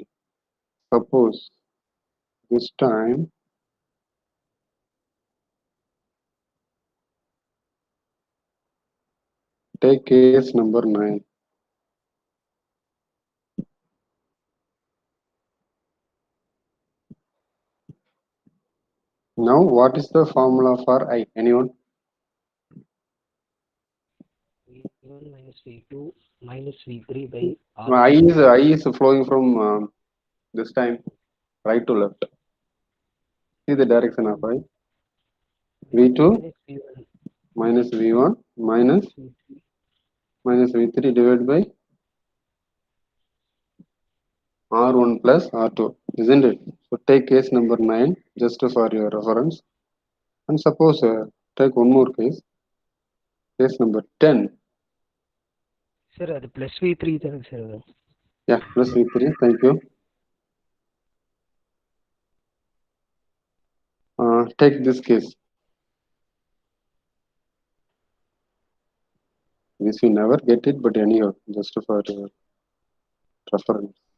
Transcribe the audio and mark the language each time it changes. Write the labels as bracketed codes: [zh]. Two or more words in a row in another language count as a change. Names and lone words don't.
[en] Suppose this time take case number 9. Now, what is the formula for I? Anyone? V1 minus V2 minus V3 by R. I is flowing from this time right to left. See the direction of I. V2 minus V1 minus V1 minus V3 V3 divided by R1 plus R2, isn't it? So take case number 9 just for your reference. And suppose take one more case number 10. Sir, [ta] அது plus V3 தானே சார் வரும். [en] Yeah, plus V3, thank you. Take this case. This we never get it, but anyhow, just for your reference.